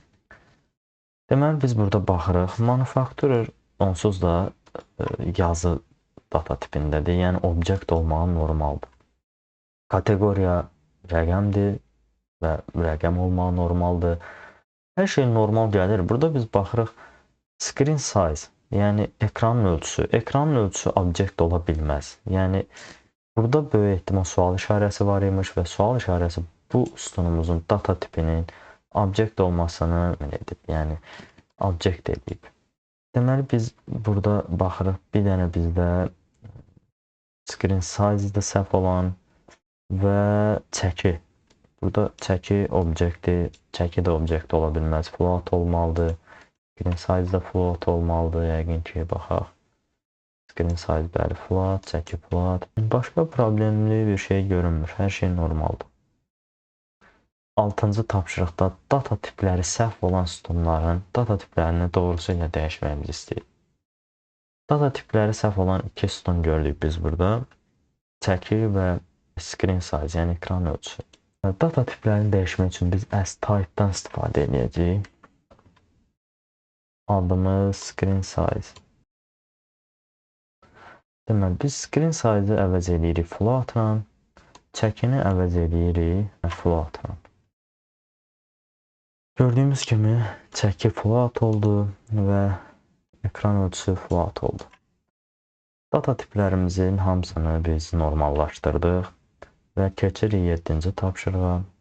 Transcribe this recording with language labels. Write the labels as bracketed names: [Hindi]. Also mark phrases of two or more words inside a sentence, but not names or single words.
[Azerbaijani] Deməli, biz burada baxırıq. Manufacturer onsuz da yazı data tipindədir. Yəni, obyekt olmağı normaldır. Kateqoriya rəqəmdir və rəqəm olmağı normaldır. Hər şey normal gəlir. Burada biz baxırıq. [English] Screen size, [Azerbaijani] yəni ekranın ölçüsü. Ekranın ölçüsü obyekt ola bilməz. Yəni, burada böyük ehtimal sual işarəsi var imiş və sual işarəsi bu sütunumuzun data tipinin obyekt olmasını edib, yəni obyekt edib. Deməli, biz burada baxırıq, bir dənə bizdə [English] screen size- [Azerbaijani] də səhv olan və çəki. Burada çəki obyektdir, çəki də obyekt ola bilməz, float olmalıdır. [English] Screen size- [Azerbaijani] də float olmalıdır, yəqin ki, baxaq. [English] Screen size [Azerbaijani] bəli float, çəki float. Başqa problemli bir şey görünmür. Hər şey normaldır. 6-cı tapşırıqda data tipləri səhv olan sütunların data tiplərini doğrusu ilə dəyişməyimizi istəyir. Data tipləri səhv olan 2 sütun gördük biz burada. Çəki və [English] screen size, [Azerbaijani] yəni ekran ölçüsü. Data tiplərini dəyişmək üçün biz [English] as type- [Azerbaijani] dan istifadə edəcəyik. Adımız [English] screen size. [Azerbaijani] Deməli, biz [English] screen size- [Azerbaijani] ı əvəz edirik float-la, çəkini əvəz edirik float-la. Gördüyümüz kimi çəki float oldu və ekran ölçüsü float oldu. Data tiplərimizin hamısını biz normallaşdırdıq və keçirik 7-ci tapşırığa.